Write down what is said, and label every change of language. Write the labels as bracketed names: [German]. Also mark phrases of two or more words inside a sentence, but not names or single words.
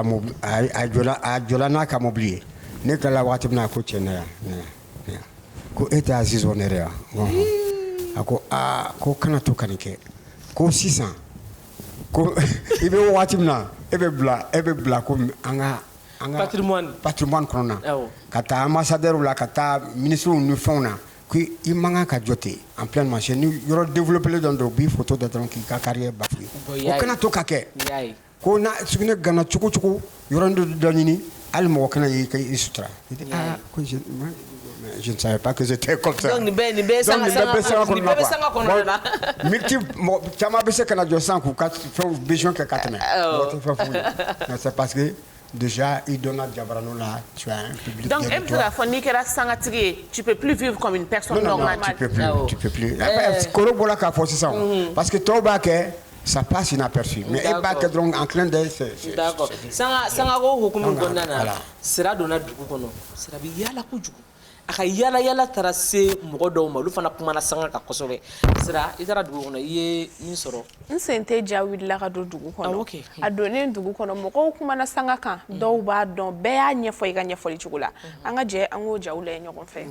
[Bambara] jɔla n'a ka mobili ye ne tilala waati min na a ko cɛ na yan ko e tɛ Aziz Onere wa a ko ko kana to ka nin kɛ ko sisan ko i bɛ waati min na e bɛ bila ko an ka patrimoine kɔnɔ na ka taa ambassadeur la ka taa ministre ni fɛnw na ko i man kan ka jɔ ten [French] en pleine marché [Bambara] ni yɔrɔ développé dɔ don u b'i photo da dɔrɔn k'i ka [French] carrière bafoué [Bambara] o kana to ka kɛ ko na sugunɛ gana cogo cogo yɔrɔ dɔ ɲini hali mɔgɔ kana y'i sutura ko [French] je ne savais pas que j'étais comme ça. [Bambara] Donc, nin bɛ sanga kɔnɔna na. Militi caman bɛ se ka na jɔ sisan k'u ka fɛnw besoin kɛ ka tɛmɛ. Mɔgɔ tɛ fɛn f'u ye. [French] Mais c'est parce que déjà [Bambara] i donna jabarani la [French] tu as un public. [Bambara] Donc e bɛ se k'a fɔ n'i kɛra sangatigi ye [French] tu peux plus vivre comme une personne normale. Non, tu peux plus. [Bambara] Koro bɔra k'a fɔ sisan [French] parce que [Bambara] tɔw b'a kɛ [French] ça passe inaperçu mais [Bambara] e b'a kɛ dɔrɔn [French] en clin d'œil c'est. D'accord. [Bambara] Sanga ko hukumu kɔnɔna na sira donna dugu kɔnɔ sira bɛ yaala kojugu. A ka yala taara se mɔgɔ dɔw ma olu fana kumana sanga kan kosɛbɛ sira i taara dugu kɔnɔ i ye min sɔrɔ n sen tɛ ja wulila ka don dugu kɔnɔ a donnen dugu kɔnɔ mɔgɔw kumana sanga kan dɔw b'a dɔn bɛɛ y'a ɲɛfɔ i ka ɲɛfɔli cogo la an ka jɛ an k'o jaw lajɛ ɲɔgɔn fɛ